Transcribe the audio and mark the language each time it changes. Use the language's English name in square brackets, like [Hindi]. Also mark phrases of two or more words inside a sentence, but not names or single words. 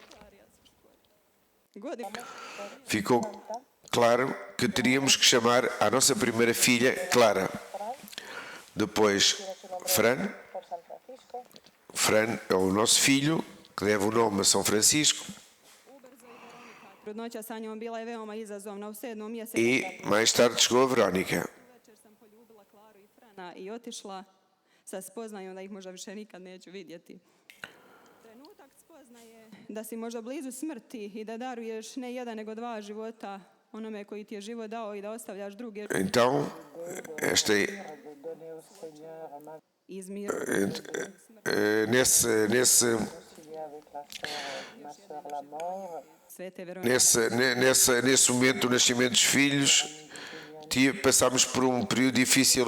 [Portuguese] Ficou claro que teríamos que chamar a nossa primeira filha Clara. Depois, Fran é o nosso filho, que deve o nome a São Francisco. E mais tarde chegou a Verónica. [Croatian] Da si možda blizu smrti i da daruješ ne jedan nego dva života onome koji ti je život dao i da ostavljaš druge. [Portuguese] Então, nesse momento do nascimento dos filhos, passámos por um período difícil.